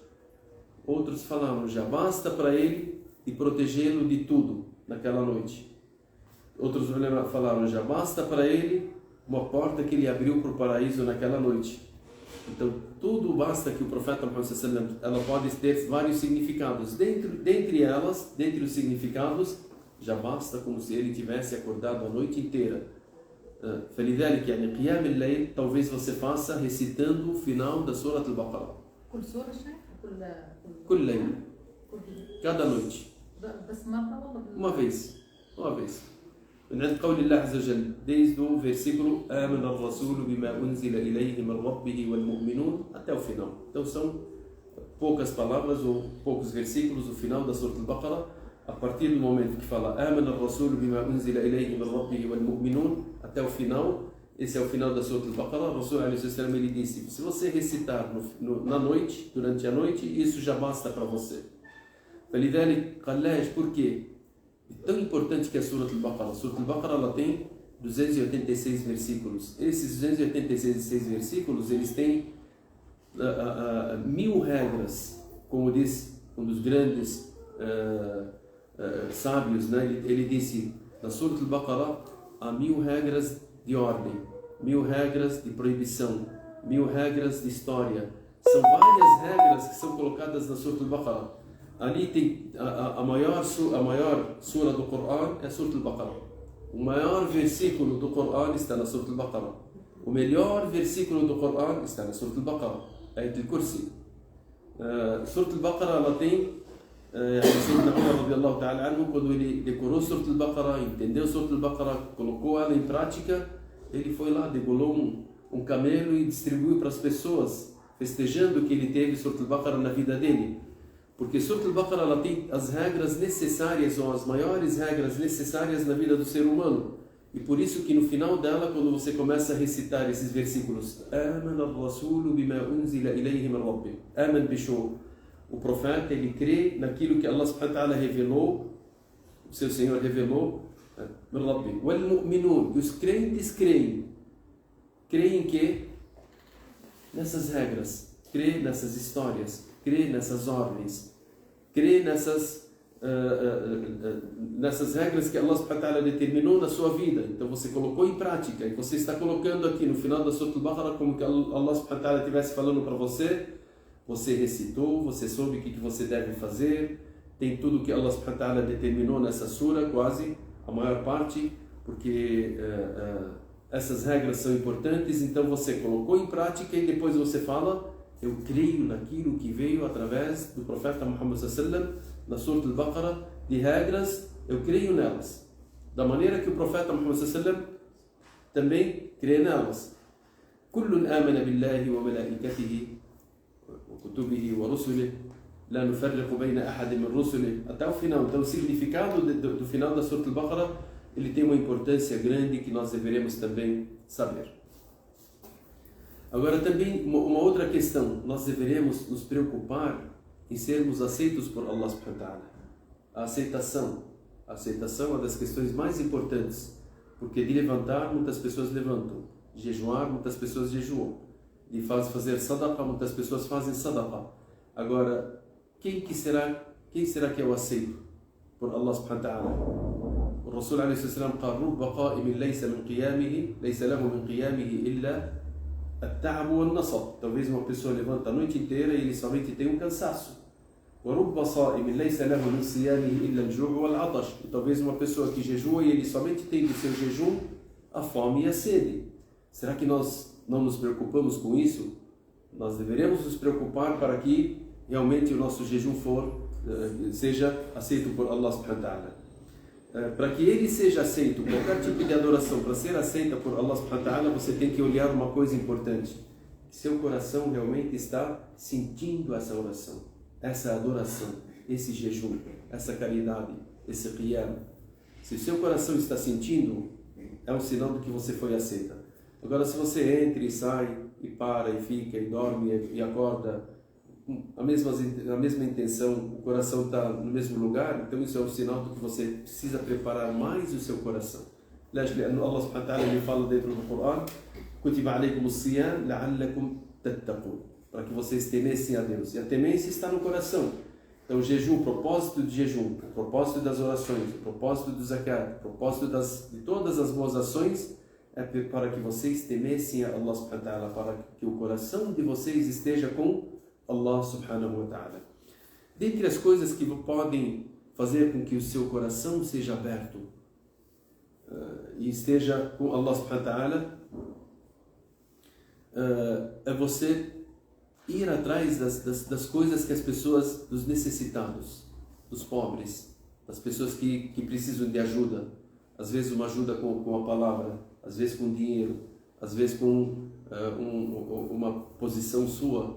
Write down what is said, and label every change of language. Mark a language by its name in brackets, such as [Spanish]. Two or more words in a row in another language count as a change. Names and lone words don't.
[Portuguese] Outros falaram, já basta para ele e protegê-lo de tudo naquela noite. Outros ulama falaram, já basta para ele uma porta que ele abriu para o paraíso naquela noite. Então, tudo basta que o profeta Muhammad, ela pode ter vários significados. Dentre os significados, já basta como se ele tivesse acordado a noite inteira. [Arabic] فلذلك يعني قيام الليل [Portuguese] talvez você faça recitando o final da Surah Al-Baqarah. [Arabic] كل سورة شيء؟ كل ليلة. [Portuguese] cada noite. [Arabic] بس مرة والله؟ [Portuguese] uma vez. [Arabic] من عند قول الله عز وجل, [Portuguese] desde o versículo [Arabic] آمن الرسول بما أنزل إليه من ربه والمؤمنون [Portuguese] até o final. Então são poucas palavras ou poucos versículos o final da Surah Al-Baqarah. A partir do momento que fala [Arabic] آمن الرسول بما أنزل إليه من ربه والمؤمنون [Portuguese] até o final, esse é o final da Surah Al-Baqarah. O Rasul [Arabic] عليه السلام, [Portuguese] ele disse, se você recitar na noite, durante a noite, isso já basta para você. [Arabic] فلذلك قال [Portuguese] por quê? É tão importante que a Surah Al-Baqarah. A Surah Al-Baqarah ela tem 286 versículos. Esses 286 versículos, eles têm 1000 regras, como diz um dos grandes sábios, né? Ele disse, na Surah Al-Baqarah há 1000 regras de ordem, 1000 regras de proibição, 1000 regras de história. São várias regras que são colocadas na Surah Al-Baqarah. Ali tem a maior surah do Coran é a Surah Al-Baqarah. O maior versículo do Coran está na Surah Al-Baqarah. O melhor versículo do Coran está na Surah Al-Baqarah, Ayat al-Kursi. Surah Al-Baqarah ela tem Sayyidina Umar [Arabic] رضي الله تعالى عنه, [Portuguese] quando ele decorou Surah Al-Baqarah, entendeu Surah Al-Baqarah, colocou ela em prática, ele foi lá, degolou um camelo e distribuiu para as pessoas, festejando que ele teve Surah Al-Baqarah na vida dele. Porque Surah Al-Baqarah ela tem as regras necessárias, ou as maiores regras necessárias na vida do ser humano. E por isso que no final dela, quando você começa a recitar esses versículos, [Arabic] آمن الرسول بما أنزل إليه من ربه. آمن بشو. [Portuguese] O profeta, ele crê naquilo que [Arabic] الله سبحانه و تعالى [Portuguese] revelou, o seu Senhor revelou, [Arabic] من ربه. والمؤمنون, [Portuguese] e os crentes creem. Creem que? Nessas regras, crê nessas histórias, crê nessas ordens, crê nessas nessas regras que [Arabic] الله سبحانه و تعالى [Portuguese] determinou na sua vida. Então você colocou em prática e você está colocando aqui no final da Surah Al-Baqarah como que [Arabic] الله سبحانه و تعالى [Portuguese] estivesse falando para você. Você recitou, você soube o que você deve fazer, tem tudo que [Arabic] الله سبحانه و تعالى [Portuguese] determinou nessa surah, quase a maior parte, porque essas regras são importantes. Então você colocou em prática e depois você fala: eu creio naquilo que veio através do profeta Muhammad [Arabic] صلى الله عليه وسلم [Portuguese] na Surah Al-Baqarah, de regras, eu creio nelas, da maneira que o profeta Muhammad [Arabic] صلى الله عليه وسلم [Portuguese] também crê nelas. [Arabic] كل آمن بالله وملائكته وكتبه ورسله لا نفرق بين أحد من رسله. [Portuguese] Até o final. Então o significado do final da Surah Al-Baqarah, ele tem uma importância grande que nós deveremos também saber. Agora também uma outra questão, nós deveremos nos preocupar em sermos aceitos por [Arabic] الله سبحانه و تعالى. [Portuguese] A aceitação é uma das questões mais importantes, porque de levantar muitas pessoas levantam, de jejuar muitas pessoas jejuam, de fazer sadaqa muitas pessoas fazem sadaqa. Agora, quem será que é o aceito por [Arabic] الله سبحانه و تعالى? O رسول عليه السلام قال رب قائم ليس له من قيامه إلا التعب والنصب. [Portuguese] Talvez uma pessoa levanta a noite inteira e ele somente tem um cansaço. [Arabic] ورب صائم ليس له من صيامه إلا الجوع والعطش. [Portuguese] Talvez uma pessoa que jejua e ele somente tem do seu jejum a fome e a sede. Será que nós não nos preocupamos com isso? Nós deveremos nos preocupar para que realmente o nosso jejum seja aceito por [Arabic] الله سبحانه و تعالى. [Portuguese] Para que ele seja aceito, qualquer tipo de adoração, para ser aceita por [Arabic] الله سبحانه و تعالى, [Portuguese] você tem que olhar uma coisa importante: seu coração realmente está sentindo essa oração, essa adoração, esse jejum, essa caridade, esse qiyam. Se o seu coração está sentindo, é um sinal de que você foi aceita. Agora, se você entra e sai, e para, e fica, e dorme, e acorda, a mesma intenção, o coração está no mesmo lugar, então isso é um sinal de que você precisa preparar mais o seu coração. [Arabic] الله سبحانه و تعالى [Portuguese] ele fala dentro do Coran: [Arabic] كُتِبَ عَلَيْكُمُ الصِّيَامُ لَعَلَّكُمْ تَتَّقُونَ, [Portuguese] para que vocês temessem a Deus. E a temência está no coração. Então o jejum, o propósito de jejum, o propósito das orações, o propósito do zakat, o propósito de todas as boas ações é para que vocês temessem a [Arabic] الله سبحانه و تعالى, [Portuguese] para que o coração de vocês esteja com [Arabic] الله سبحانه و تعالى. [Portuguese] Dentre as coisas que podem fazer com que o seu coração seja aberto e esteja com [Arabic] الله سبحانه و تعالى, [Portuguese] é você ir atrás das coisas que as pessoas, dos necessitados, dos pobres, das pessoas que precisam de ajuda, às vezes uma ajuda com a palavra, às vezes com dinheiro, às vezes com uma posição sua.